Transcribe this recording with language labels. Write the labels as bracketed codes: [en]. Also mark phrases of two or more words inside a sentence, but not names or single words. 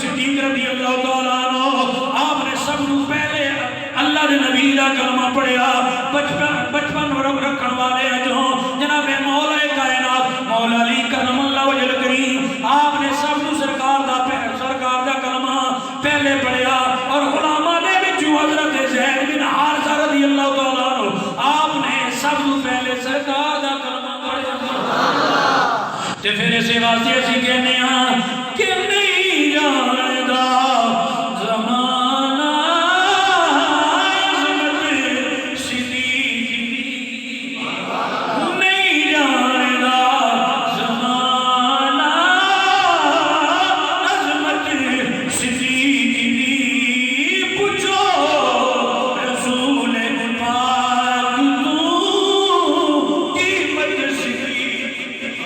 [pa] صدیق رضی اللہ تعالیٰ عنہ [ur] آپ نے سب کو پہلے [pa] اللہ دے نبی دا کلمہ پڑھیا بچپن رکھن والے جو جناب مولا کائنات مولا علی کرم اللہ وجل کریم [ur] آپ نے سب کو [pa] سرکار دا کلمہ پہلے پڑھیا اور علماء نے بچوں حضرت زید بن حارثہ رضی اللہ تعالیٰ عنہ [ur] آپ نے سب کو پہلے [pa] سرکار دا کلمہ پڑھیا تے پھر اسے واسطے اسی کہنے ہاں کہ نہیں جاندا زمانہ عظمت صدیق دی نہیں جاندا زمانہ عظمت صدیق دی پوچھو رسول پاک تو قیمت صدیق